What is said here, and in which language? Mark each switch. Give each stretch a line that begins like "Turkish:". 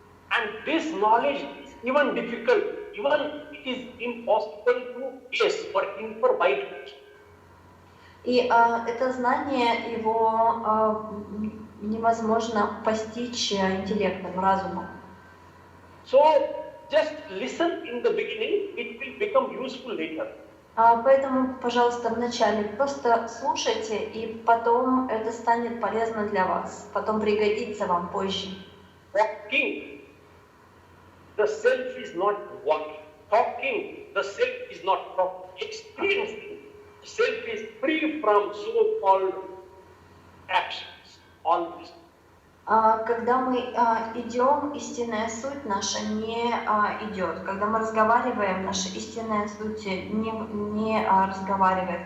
English: And this knowledge is even difficult, even it is impossible to guess or infer by it.
Russian: И это знание, его невозможно постичь интеллектом, разумом.
English: So, just listen in the beginning, it will become useful later.
Russian: Поэтому, пожалуйста, вначале просто слушайте, и потом это станет полезно для вас, потом пригодится вам позже.
English: Walking, the self is not walking. Talking, the self is not talking. Experiencing, the self is free from so-called actions. All this.
Russian: Когда мы идем, истинная суть наша не идет. Когда мы разговариваем, наша истинная суть не разговаривает.